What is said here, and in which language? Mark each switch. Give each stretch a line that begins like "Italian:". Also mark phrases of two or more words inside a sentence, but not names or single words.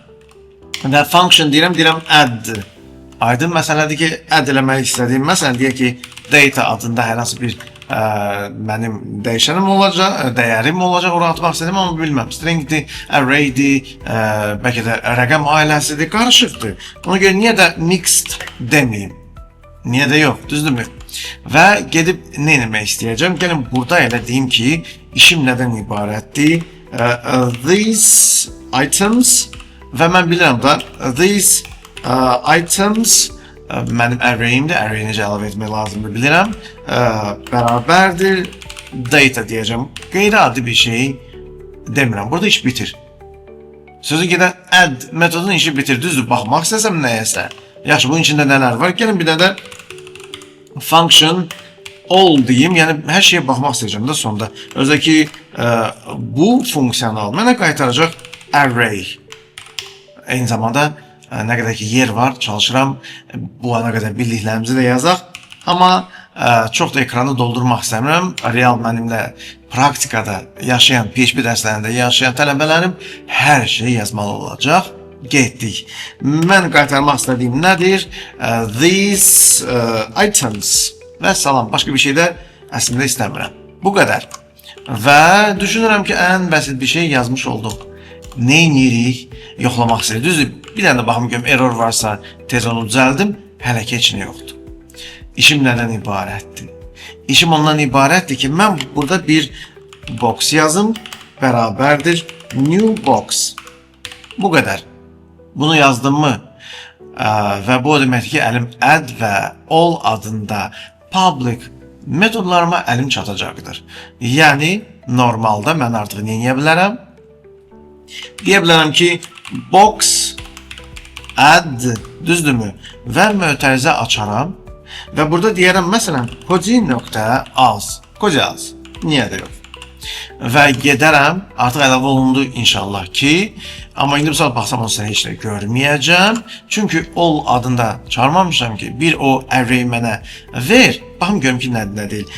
Azerbaijani: Və function deyirəm add. Aydın məsələdir ki, add eləmək istədiyim məsələn deyək ki, data adında hər hansı bir mənim dəyişənim olacaq, dəyərim olacaq, ora atmaq istədim, amma bilməm. Stringdir, arraydir, bəlkə də rəqəm ailəsidir, qarışıqdır. Ona görə niyə də mixed deməyim? Niyə də yox, düzdürmü? Və gedib nə eləmək istəyəcəm? Gəlin burada elə deyim ki, işim nədən ibarətdir?
English: These items
Azerbaijani: və mən bilirəm da,
English: these items
Azerbaijani: mənim arrayimdir, array necə əlavə etmək lazımdır bilirəm. Bərabərdir data deyəcəm. Qeyri-adi bir şey demirəm. Burada iş bitir. Sözü gedən add metodunun işi bitir. Düzdür, baxmaq istəsəm nəyəsə. Yaxşı, bunun içində nələr var? Gəlin bir də
English: function all
Azerbaijani: deyim. Yəni hər şeyə baxmaq istəyəcəm də sonda. Özə ki bu funksiyonal mənə qaytaracaq array. Eyni zamanda nə qədər ki yer var, çalışıram bu ana qədər bildiklərimizi də yazaq. Amma çox da ekranı doldurmaq istəmirəm. Real mənimlə praktikada yaşayan, PHP dərslərində yaşayan tələbələrim hər şey yazmalı olacaq. Getdik. Mən qaytarmaq istədiyim nədir?
English: These items
Azerbaijani: və salam. Başqa bir şey də əslində istəmirəm. Bu qədər. Və düşünürəm ki, ən bəsit bir şey yazmış olduq. Neynirik? Yoxlamaq istəyir. Düzdür, bir dənə də baxım görüm, error varsa tez onu düzəldim. Hələ ki, heç nə yoxdur. İşim nədən ibarətdir? İşim ondan ibarətdir ki, mən burada bir box yazım, bərabərdir
English: new box.
Azerbaijani: Bu qədər. Bunu yazdım mı? Və bu deməkdir ki, əlim add və all adında public metodlarıma əlim çatacaqdır. Yəni, normalda mən artıq nə edə bilərəm? Deyə bilərəm ki,
English: box add,
Azerbaijani: düzdürmü? Və mötərizə açaram. Və burada deyərəm, məsələn, Koji.az. Koji.az. Niyə də yox? Və gedərəm, artıq əlavə olundu inşallah ki, amma indi bu saat baxsam onu heç də görməyəcəm. Çünki all adında çağırmamışam ki, bir o array mənə ver, baxım görüm ki, nədir, nə deyil.